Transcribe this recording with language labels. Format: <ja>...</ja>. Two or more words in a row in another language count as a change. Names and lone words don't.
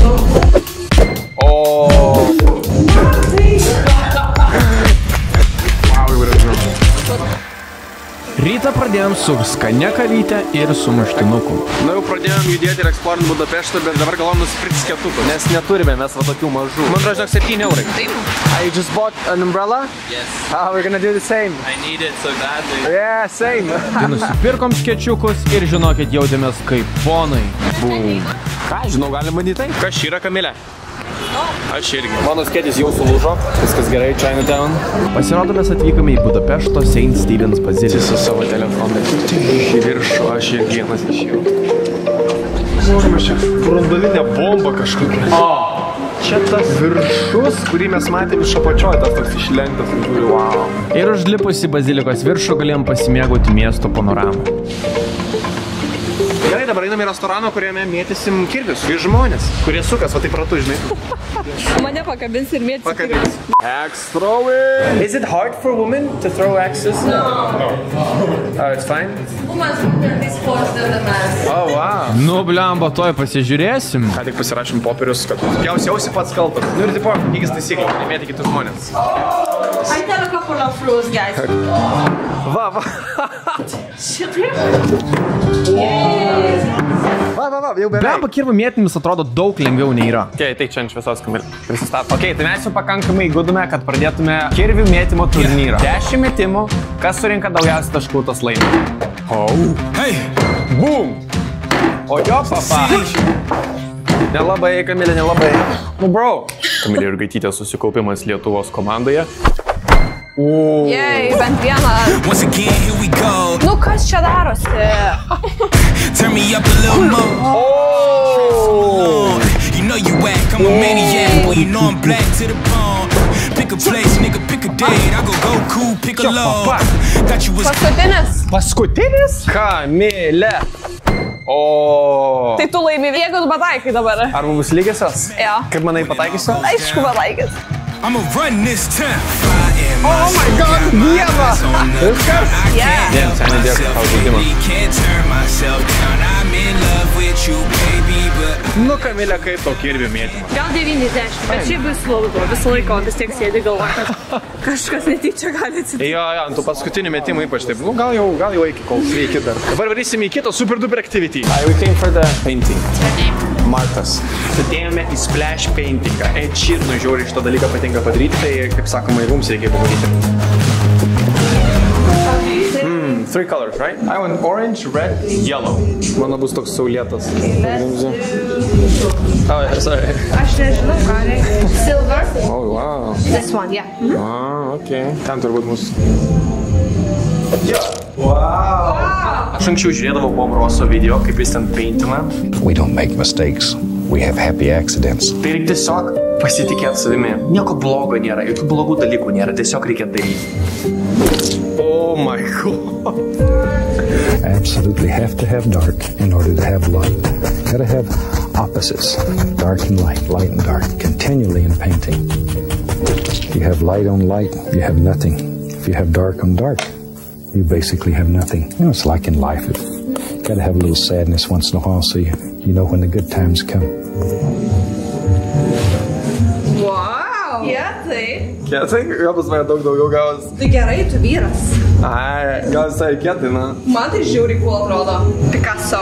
<lt>Rytą pradėjom su skania kavyte ir su muštinuku. Na jau pradėjom judėti ir eksplorint Budapeštą, bet dabar galvom nusipirkti skėtukų, nes neturime mes va tokių mažų. Man atrodo, 7 eurai.</lt> <en>I just bought an umbrella? Yes. We're gonna do the same. I need it so badly. Yeah, same.</en> <lt>Tai nusipirkom skėčiukus ir žinokit, jautėmės kaip ponai. Boom. Ką, žinau, galim bandyti tai? Kas yra Kamilė? Aš irgi. Mano skėtis jau sulūžo, viskas gerai, Chinatown. Pasirodo, mes atvykome į Budapešto St. Stephen's baziliką. Su savo telefonai. Į viršų, aš ir vienas iš jų. Žiūrime, čia branduolinė bomba kažkokia. Čia tas viršus, kurį mes matėm iš apačioj, tas toks išlenktas, žiūri, wow. Ir užlipus į bazilikos viršų galėjom pasimėgauti miesto panoramą. Gerai, dabar einame į restoraną, kuriame mėtysim kirvius. Ir žmonės, kurie sukas, va taip ratu, žinai. Mane pakabins ir mėtysi kirvius.</lt> <en>Axe throwing! Is it hard for women to throw axes? No. Oh, it's fine? Oh, wow.</en> <lt>Nu, blemba, toj pasižiūrėsim. Ką tik pasirašym popierius, kad jausiausi pats kaltas. Nu ir tipo, lygis taisyklė, nemėti kitus žmonės.</lt> <en>I tell a couple of rules, guys.</en> <lt>Va. Va, jau beveik. Blemba, kirvų mėtimis atrodo daug lengviau nei yra. Okay, tai čia ant šviesos, Kamilė. Prisistato. Okay, tai mes jau pakankamai įgudome, kad pradėtume kirvių mėtymo turnyrą. 10 metimų, kas surinka daugiausiai taškų, tas laimi.</lt> <en>Hey! Boom!</en> <lt>O jo, papa! Nelabai, Kamilė, nelabai. Nu, bro! Kamilė ir Gaitytė susikaupimas Lietuvos komandoje. Jei, bent vieną. Nu, kas čia darosi?</lt> <en>Turn me up a little more. You know you whack, I'm a maniac. Boy, you know I'm black to the bone. Pick a place, nigga, pick a date. I go cool, pick a low. Thought you was</en> <lt>Paskutinis. Paskutinis? Kamilė. Tai tu laimi, jeigu tu pataikai dabar. Ar bus lygiosios? Jo. Kaip manai, pataikysiu? Aišku, pataikys.</lt> <en>I'ma run this time. Oh my god,</en> <lt>Dieva! Viskas? Yeah. Ne, visai nedėk tau žaidimą. Nu, Kamilė, kaip tau kirvių mėtymą? Gal 90, bet šiaip bus slaugo. Visą laiką vis tiek sėdi galva, kad kažkas netyčia gali atsitikti. Jo, ant tų paskutinių metimų ypač taip. Nu, gal jau iki kol sveiki dar. Dabar varysim į kitą</lt> <en>super duper activity. We came for the painting.</en> <lt>Martas. Atėjome į splash paintingą. Ed Sheeranui žiauriai šitą dalyką patinka padaryti, tai, kaip sakoma, ir mums reikia padaryti.</lt> <en>3 colors, right? I want orange, red, yellow.</en> <lt>Mano bus toks saulėtas.</lt> <en>Oh, sorry.</en> <lt>Aš nežinau, ką reikia.</lt> <en>Silver. Oh, wow. This one, yeah.</en> <lt>Okay. Ten turbūt mūsų. Wow. Aš anksčiau žiūrėdavau Bob Rosso video, kaip jis ten paintina.</lt> <en>We don't make mistakes. We have happy accidents. Tai reikia tiesiog pasitikėti savimi. Nieko blogo nėra, jokių blogų dalykų nėra, tiesiog reikia daryti. Oh my god. I absolutely have to have dark in order to have light. Gotta have opposites, dark and light and dark, continually in painting. If you have light on light, you have nothing. If you have dark on dark, you basically have nothing. You know, it's like in life. You gotta have a little sadness once in a while so you know when the good times come.</en> <lt>Wow. Kietai. Kietai? Gal pas mane daug daugiau gavas. Tai gerai, tu vyras. Ai, gal visai kietai, na. Man tai žiauriai cool atrodo. Picasso.</lt>